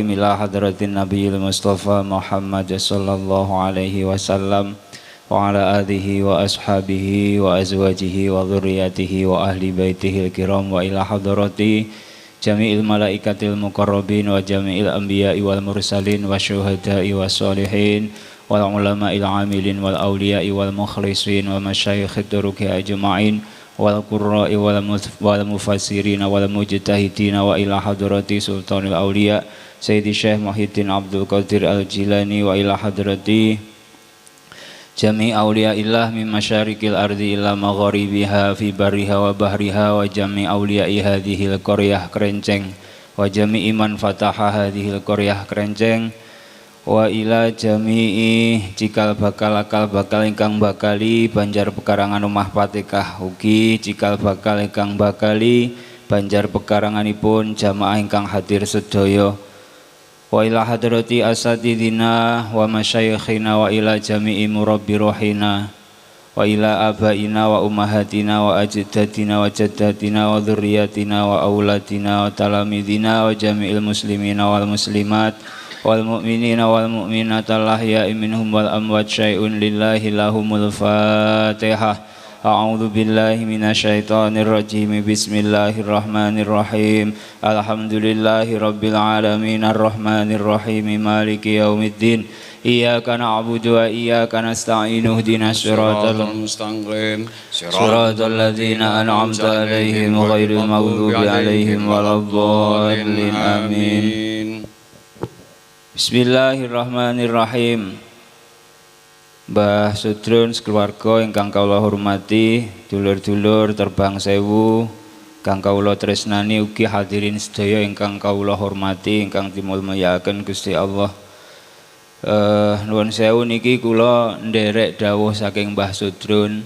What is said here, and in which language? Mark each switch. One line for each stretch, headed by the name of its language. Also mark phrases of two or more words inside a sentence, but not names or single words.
Arabic: إلى حضرة النبي المصطفى محمد صلى الله عليه وسلم وعلى آله وأصحابه وأزواجه وذريته وأهل بيته الكرام وإلى حضرة جميع الملائكة المقربين وجميع الأنبياء والمرسلين والشهداء والصالحين والعلماء العاملين والأولياء والمخلصين ومشايخ الطرق أجمعين والقراء والمفسرين والمجتهدين وإلى حضرة سلطان الأولياء سيدي الشيخ محيي الدين عبد القادر الجيلاني وإلى حضرة جميع أولياء الله من مشارق الأرض إلى مغاربها في برها وبحرها وجميع أولياء هذه القرية Kerenceng وجميع من فتح هذه القرية Kerenceng وإلى جميع
Javanese: cikal bakal ingkang bakali Banjar Pekarangan Omah Patekah ugi cikal bakal ingkang bakali Banjar Pekaranganipun jamaah ingkang hadir sedaya
Arabic: وإلى حضرة أساتذتنا ومشايخنا وإلى جميع مربي روحنا وإلى آبائنا وأمهاتنا وأجدادنا وجداتنا وذرياتنا وأولادنا وتلاميذنا وجميع المسلمين والمسلمات والمؤمنين والمؤمنات الأحياء منهم والأموات شيء لله لهم الفاتحة. أعوذ بالله من الشيطان الرجيم. بسم الله الرحمن الرحيم. الحمد لله رب العالمين الرحمن الرحيم مالك يوم الدين. إياك نعبد وإياك نستعين اهدنا الصراط المستقيم صراط الذين أنعمت عليهم غير المغضوب عليهم ولا الضالين آمين. بسم الله الرحمن الرحيم.
Javanese: Mbah Sudrun sekeluarga ingkang kawula hormati, dulur-dulur terbang sewu ingkang kawula tresnani ugi hadirin sedaya ingkang kawula hormati ingkang dimulyaken Gusti Allah. Nuwun sewu niki kula nderek dawuh saking Mbah Sudrun.